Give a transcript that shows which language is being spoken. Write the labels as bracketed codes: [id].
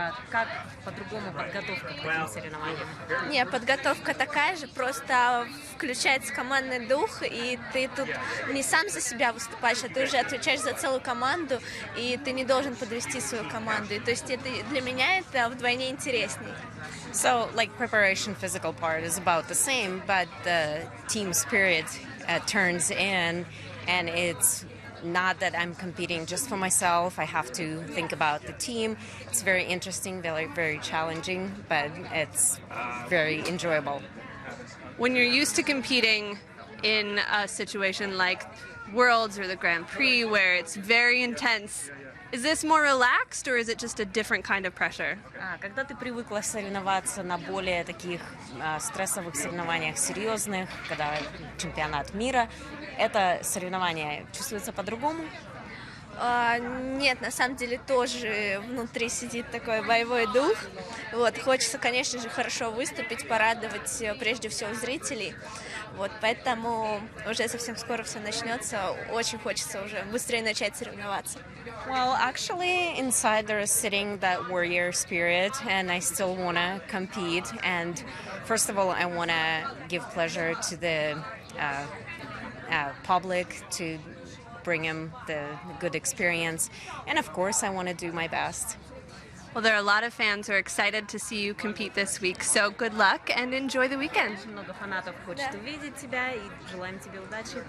[ru] Как по-другому подготовка к этим соревнованиям? Нет, подготовка такая же, просто включается командный дух, и ты тут не сам за себя выступаешь, а ты уже отвечаешь за целую команду, и ты не должен подвести свою команду. И, то есть это, для меня это вдвойне интересней. [en] So, like, preparation, physical part is about the same, but the team spirit turns in, and it's not that I'm competing just for myself. I have to think about the team. It's very interesting, very, very challenging, but it's very enjoyable. When you're used to competing in a situation like Worlds or the Grand Prix where it's very intense, is this more relaxed or is it just a different kind of pressure? [ru] Когда ты привыкла соревноваться на более таких стрессовых соревнованиях серьезных, когда чемпионат мира, это соревнование чувствуется по-другому? Нет, на самом деле тоже внутри сидит такой боевой дух. Вот, хочется, конечно же, хорошо выступить, порадовать прежде всего зрителей. Вот, поэтому уже совсем скоро все начнется. Очень хочется уже быстрее начать соревноваться. [en] Well, actually, inside there is sitting that warrior spirit, and I still want to compete. And first of all, I want to give pleasure to the public, to bring them the good experience. And of course, I want to do my best. Well, there are a lot of fans who are excited to see you compete this week, so good luck and enjoy the weekend. [ru] Много фанатов хочет увидеть тебя, и желаем тебе удачи.